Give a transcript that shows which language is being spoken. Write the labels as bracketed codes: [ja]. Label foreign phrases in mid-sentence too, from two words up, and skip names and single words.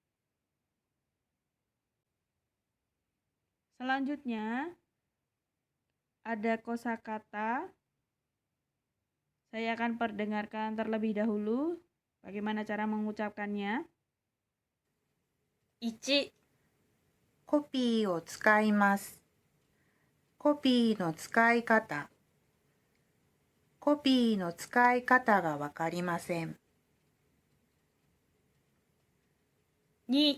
[id] Selanjutnya ada kosakata. Saya akan perdengarkan terlebih dahulu bagaimana cara mengucapkannya. [ja] 1、コピーを使います。コピーの使い方。コピーの使い方がわかりません。 2、